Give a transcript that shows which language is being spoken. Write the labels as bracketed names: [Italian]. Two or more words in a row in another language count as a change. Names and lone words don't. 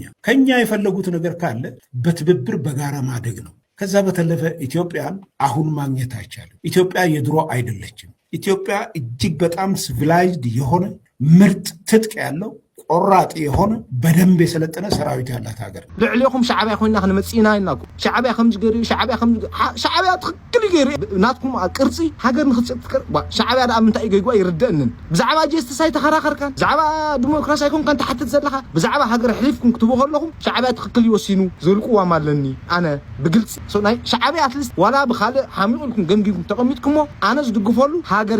[Amharic] ከኛ የፈለጉት ነገር ካለ በትብብር በጋራ ማደግ ነው። ከዛ በተለፈ ኢትዮጵያን አሁን ማግኘት አይቻልም። ኢትዮጵያ የድሮ አይደለችም። ኢትዮጵያ እጅግ በጣም ሲቪላይዝድ የሆነ ምርጥ ትጥቅ ያለው ቆራጥ የሆነ በደንብ የሰለጠነ ሰራዊት ያላት ሀገር። [Tigrinya] ልዕሊኩም ሻዕቢያ ኮይና ክንመጽኢና ኢናኩ ሻዕቢያ ከምዝ ገሪ ሻዕቢያ ትክክል ገሪ ናትኩም ቅርጺ ሃገር ንክጽእ ሻዕቢያ ዳ ምንታይ ገይጓ ይርደእንን ብዛዕባ ጀስትሳይ ተኸራኸርካን ብዛዕባ ዲሞክራሲያዊ ኮንካን ተሓትት ዘለኻ ብዛዕባ ሃገር ሕሊፍኩም ክትቦ ከለኹም ሻዕቢያ ትክክል ይወሲኑ ዝልቁዋም ኣለኒ ኣነ ብግልፂ ናይ ሻዕቢያ [English] at least [Tigrinya] ዋላ ብካልእ ሓሚቑልኩም ገምጊምኩም ተቐሚጥኩሞ ኣነ ዝድግፈሉ ሃገር